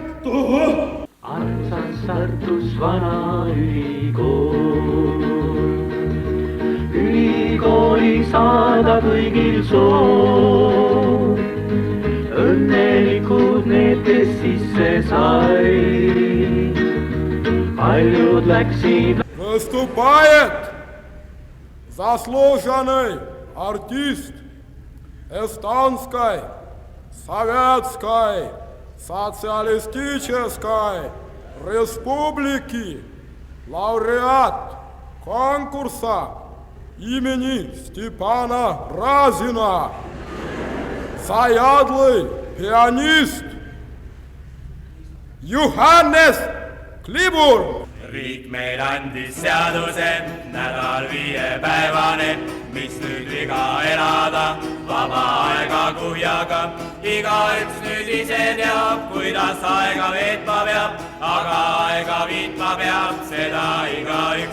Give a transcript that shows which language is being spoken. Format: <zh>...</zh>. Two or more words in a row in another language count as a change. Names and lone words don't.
<et>Armsas Tartus vana ülikool. Ülikooli saada kõigil soov. Õnnelikud need, kes sisse sai. Paljud läksid.</et> <ru>Выступает заслуженный артист Эстонской Советской Социалистической Республики, лауреат конкурса имени Степана Разина, заядлый пианист Johannes Klibur.</ru> <et>Riik meil andis seaduse, nädal 5-päevane, mis nüüd viga elada, vaba aega kuhjaga. Igaüks nüüd ise teab, kuidas aega veetma peab, aga aega viitma peab, seda igaüks.</et>